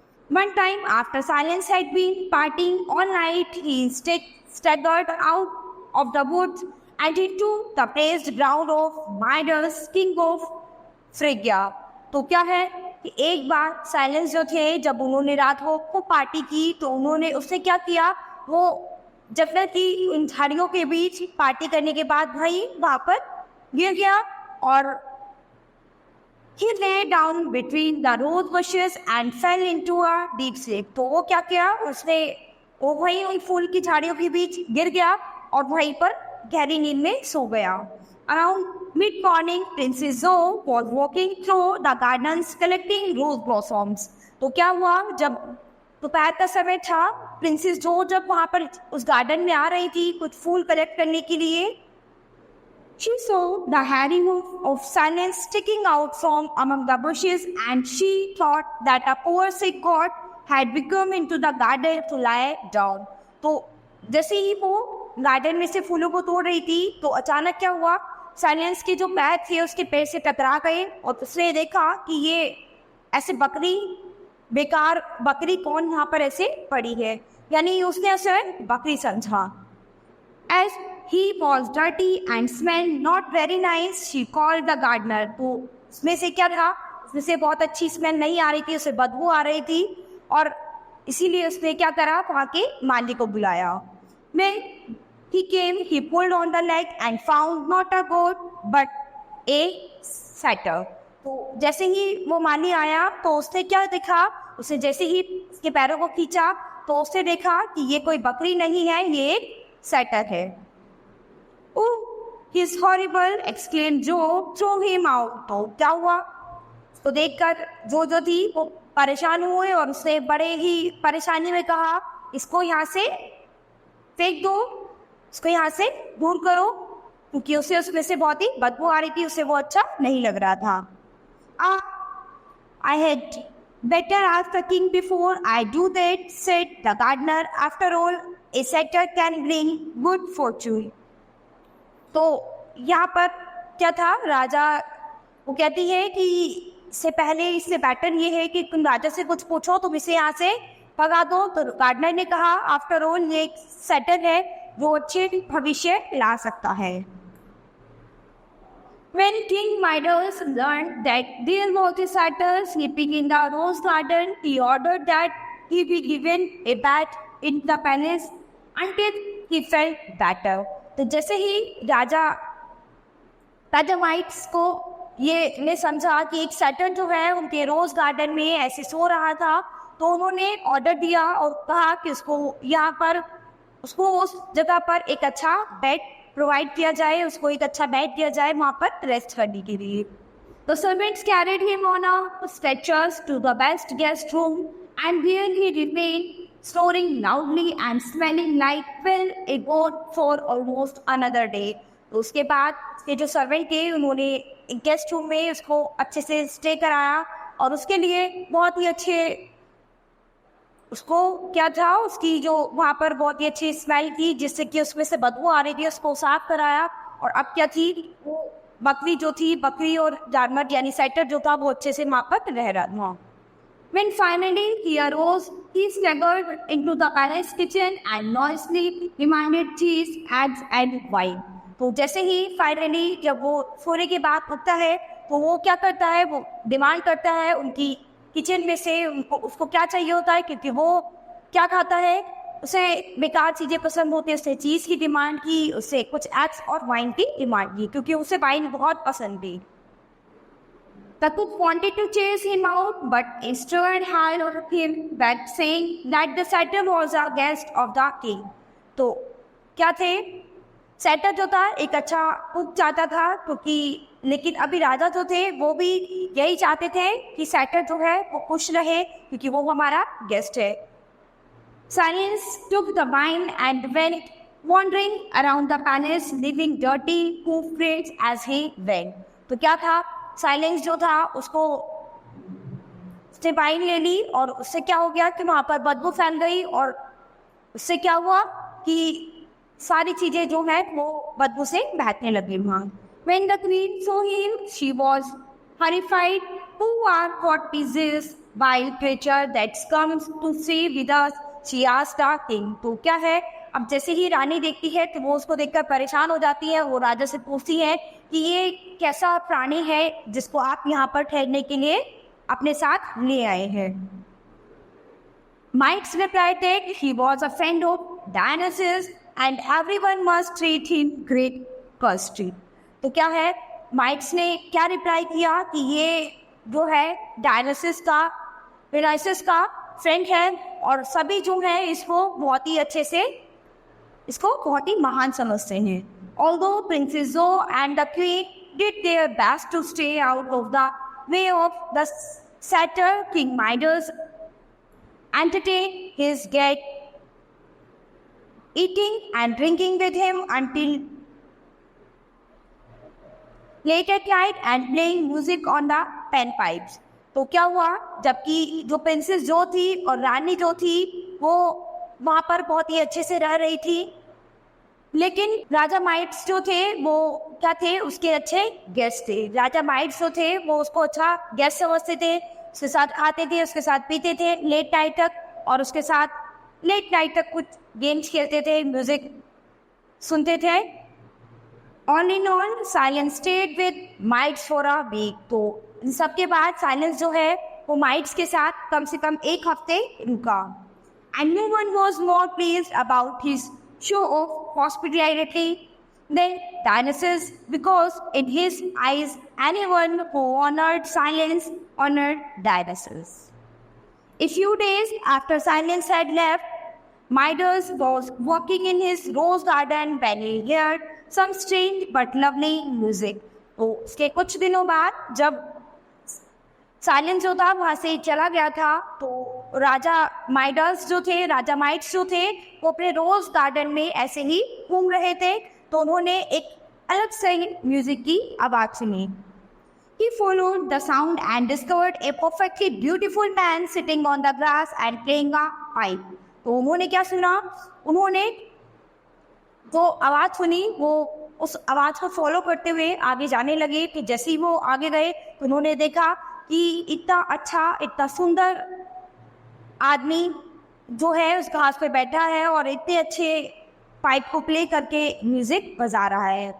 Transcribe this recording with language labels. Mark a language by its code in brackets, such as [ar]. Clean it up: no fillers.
[en] One time, after Silence had been partying all night, he staggered out of the woods and into the praised ground of Midas, king of Phrygia. [hi] तो क्या है कि एक बार silence जो थे, जब उन्होंने रात को पार्टी की, तो उन्होंने उससे क्या किया, वो जंगल की इन झाड़ियों के बीच पार्टी करने के बाद भाई वहाँ पर गिर गया, और [en] he lay down between the rose bushes and fell into a deep sleep. [hi] तो वो क्या किया, उसने वो वहीं उन फूल की झाड़ियों के बीच गिर गया और वहीं पर गहरी नींद में सो गया. [en] Around mid-morning, Princess Zoe was walking through the gardens collecting rose blossoms. [hi] तो क्या हुआ, जब दोपहर का समय था, प्रिंसेस जो जब वहाँ पर उस गार्डन में आ रही थी कुछ फूल कलेक्ट करने के लिए, [en] she saw the hairy hoof of Silence sticking out from among the bushes, and she thought that a poor sick god had become into the garden to lie down. [hi] तो जैसे ही वो गार्डन में से फूलों को तोड़ रही थी, तो अचानक क्या हुआ साइलेंस के जो पैर थे उसके पैर से टकरा गए और उसने देखा कि ये ऐसे बेकार बकरी कौन यहाँ पर ऐसे पड़ी है, यानी उसने उसे बकरी समझा। [en] As he was dirty and smelled not very nice, she called the gardener. [hi] तो उसमें से क्या था, उसमें से बहुत अच्छी स्मेल नहीं आ रही थी, उसे बदबू आ रही थी और इसीलिए उसने क्या करा, वहाँ के माली को बुलाया। [en] When he came, he pulled on the leg and found not a goat but a satyr. [hi] तो जैसे ही वो माली आया तो उसने क्या देखा, उसने जैसे ही उसके पैरों को खींचा तो उसने देखा कि ये कोई बकरी नहीं है, ये एक सैटर है। [en] Oh, he is horrible, exclaimed Joe, throw him out. [hi] तो क्या हुआ, तो देखकर जो थी वो परेशान हुए और उसने बड़े ही परेशानी में कहा, इसको यहाँ से फेंक दो, इसको यहाँ से दूर करो, क्योंकि उसे उसमें से बहुत ही बदबू आ रही थी, उसे वो अच्छा नहीं लग रहा था। [en] I had better ask the king before I do that, said the gardener. After all, a satyr can bring good fortune. [hi] तो यहाँ पर क्या था, राजा वो कहती है कि इससे पहले इससे बेटर ये है कि तुम राजा से कुछ पूछो, तुम इसे यहाँ से भगा दो। तो गार्डनर ने कहा, आफ्टर ऑल ये एक सैटर है जो अच्छे भविष्य ला सकता है। [en] When King Midas learned that there was a satyr sleeping in the rose garden, he ordered that he be given a bath in the palace until he felt better. [hi] तो जैसे ही राजा माइट्स को ये ने समझा कि एक सैटर जो है उनके रोज गार्डन में ऐसे सो रहा था, तो उन्होंने ऑर्डर दिया और कहा कि उसको उस जगह पर एक अच्छा बेड प्रोवाइड किया जाए, उसको एक अच्छा बेड दिया जाए वहाँ पर रेस्ट करने के लिए। [en] The servants carried him on a stretchers to the best guest room and there he remained, snoring loudly and smelling like a goat for almost another day. [hi] तो उसके बाद ये जो सर्वेंट थे उन्होंने एक गेस्ट रूम में उसको अच्छे से स्टे कराया और उसके लिए बहुत ही अच्छे, उसको क्या था, उसकी जो वहाँ पर बहुत ही अच्छी स्मेल थी जिससे कि उसमें से बदबू आ रही थी, उसको साफ कराया। और अब क्या थी, वो बकरी और जानवर यानी सैटर जो था वो अच्छे से वहाँ पर रह रहा था। [en] When finally he arose, he staggered into the palace kitchen and noisily demanded cheese, eggs and wine. [hi] तो जैसे ही फाइनली जब वो सोने के बाद उठता है तो वो क्या करता है, वो डिमांड करता है उनकी किचन में से उसको क्या चाहिए होता है, क्योंकि वो क्या खाता है, उसे बेकार चीज़ें पसंद होती है। उसने चीज़ की डिमांड की, उससे कुछ एग्स और वाइन की डिमांड की, क्योंकि उसे वाइन बहुत पसंद थी। [en] The cook wanted to chase him out, but instead held on him that saying that the satyr was a guest of the king. [hi] तो क्या थे, सैटर जो था एक अच्छा कुक चाहता था, क्योंकि लेकिन अभी राजा जो थे वो भी यही चाहते थे कि सैटर जो है वो खुश रहे, क्योंकि वो हमारा गेस्ट है। [en] Silence took the wine and went wandering around the palace, leaving dirty hoofprints as he went. [hi] तो क्या था, साइलेंस जो था उसको उसने वाइन ले ली और उससे क्या हो गया कि वहाँ पर बदबू फैल गई और उससे क्या हुआ कि सारी चीज़ें जो है वो बदबू से बहने लगी वहाँ। [en] When the queen saw him, she was horrified. Who are what is this wild creature that comes to stay with us? She asked the king. [hi] तो क्या है, अब जैसे ही रानी देखती है तो वो उसको देखकर परेशान हो जाती है। वो राजा से पूछती है कि ये कैसा प्राणी है जिसको आप यहाँ पर ठहरने के लिए अपने साथ ले आए हैं। [en] Mites replied that he was a friend of Dionysus and everyone must treat him great courtesy. [hi] तो क्या है, माइट्स ने क्या रिप्लाई किया कि ये जो है डायनासिस का फ्रेंड है और सभी जो है इसको बहुत ही अच्छे से, इसको बहुत ही महान समझते हैं। [en] Although Princess Zoe and the queen did their best to stay out of the way of the satyr, King Midas entertained his guest, eating and drinking with him until late at night and playing music on the panpipes. [hi] तो क्या हुआ, जबकि जो princess जो थी और रानी जो थी वो वहाँ पर बहुत ही अच्छे से रह रही थी, लेकिन राजा माइट्स जो थे वो क्या थे, उसके अच्छे गेस्ट थे। राजा माइट्स जो थे वो उसको अच्छा गेस्ट समझते थे, उसके साथ खाते थे, उसके साथ पीते थे लेट नाइट तक, और उसके साथ लेट नाइट तक कुछ गेम्स खेलते थे, म्यूजिक सुनते थे। [en] All in all silence stayed with mites for a week. [hi] तो इन सबके बाद साइलेंस जो है वो माइट्स के साथ कम से कम एक हफ्ते रुका। [en] And no one was more pleased about his show of hospitality than Dionysus, because in his eyes, anyone who honored silence honored Dionysus. A few days after Silence had left, Midas was walking in his rose garden when he heard some strange but lovely music. [hi] तो उसके कुछ दिनों बाद जब silence जो था वहाँ से चला गया था, तो राजा माइडस जो थे, राजा माइट्स जो थे, वो अपने रोज गार्डन में ऐसे ही घूम रहे थे, तो उन्होंने एक अलग से म्यूजिक की आवाज सुनी। [en] He followed the sound and discovered a perfectly beautiful man sitting on the grass and playing a pipe. [hi] तो उन्होंने क्या सुना, उन्होंने जो आवाज़ सुनी वो उस आवाज़ को फॉलो करते हुए आगे जाने लगे। कि जैसे ही वो आगे गए तो उन्होंने देखा कि इतना अच्छा, इतना सुंदर आदमी जो है उस घास पे बैठा है और इतने अच्छे पाइप को प्ले करके म्यूजिक बजा रहा है।